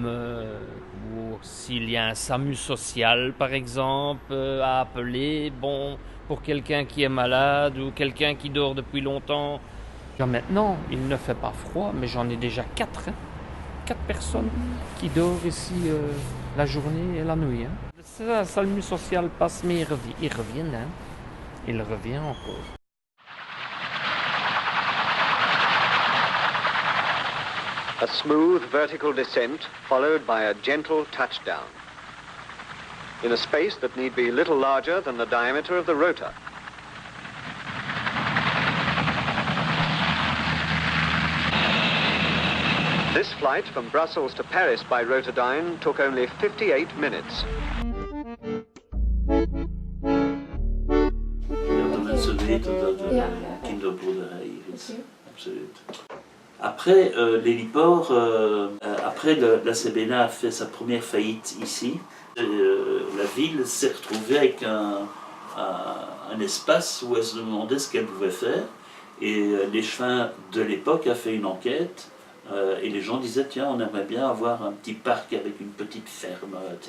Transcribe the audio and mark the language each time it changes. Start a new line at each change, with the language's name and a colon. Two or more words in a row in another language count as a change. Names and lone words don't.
French: Ou s'il y a un SAMU social par exemple à appeler, pour quelqu'un qui est malade ou quelqu'un qui dort depuis longtemps. Maintenant, il ne fait pas froid, mais j'en ai déjà 4 personnes qui dorment ici la journée et la nuit. Le ça, Salut social passe, mais il revient, hein. Il revient encore.
English: A smooth vertical descent followed by a gentle touchdown in a space that need be little larger than the diameter of the rotor. This flight from Brussels to Paris by Rotodyne took only 58 minutes.
Dutch: De mensen weten dat er een kinderboerderij hier is. Absoluut.
French: Après, l'héliport, après la CBNA a fait sa première faillite ici, la ville s'est retrouvée avec un espace où elle se demandait ce qu'elle pouvait faire. Et l'échevin de l'époque a fait une enquête et les gens disaient tiens, on aimerait bien avoir un petit parc avec une petite ferme, etc.